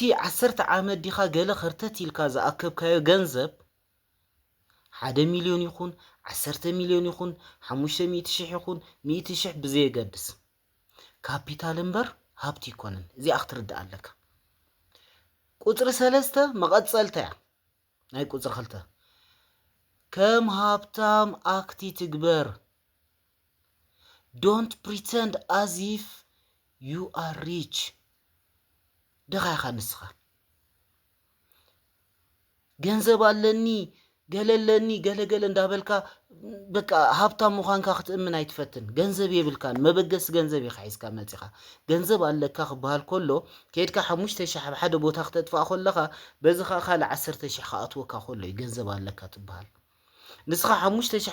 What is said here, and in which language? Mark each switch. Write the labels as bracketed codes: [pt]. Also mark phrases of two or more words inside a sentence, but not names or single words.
[ti] 10 ዓመት ዲኻ ገለ ኸርተት ኢልካ ዝኣከብካዮ ገንዘብ 1 ሚልዮን ይኹን 10 ሚልዮን ይኹን 500,000 ይኹን 100,000 ብዘየገድስ ካፒታል እምበር ሃብቲ ይኮነን እዚኣ ክትርዳእ ኣለካ ቁፅሪ 3 መቐጸልታ እያ ናይ ቁፅሪ 2 ከም ሃብታም ኣክቲ ትግበር [en] don't pretend as if you are rich [ti] ደኻ ኢኻ ንስኻ ገንዘብ ኣለኒ ገለለኒ ገለገለ እንዳበልካ በቃ ሃብታም ምዃንካ ክትእምን ኣይትፈትን ገንዘብ የብልካን መበገስ ገንዘብ ኢኻ ሒዝካ መፂኻ ገንዘብ ኣለካ ክበሃል ከሎ ከይድካ 5,000 ኣብ ሓደ ቦታ ክተጥፋእ ከለኻ በዚኻ ካልእ 10,000 ክኣትወካ ከሎ እዩ ገንዘብ ኣለካ ትበሃል ንስኻ 5,000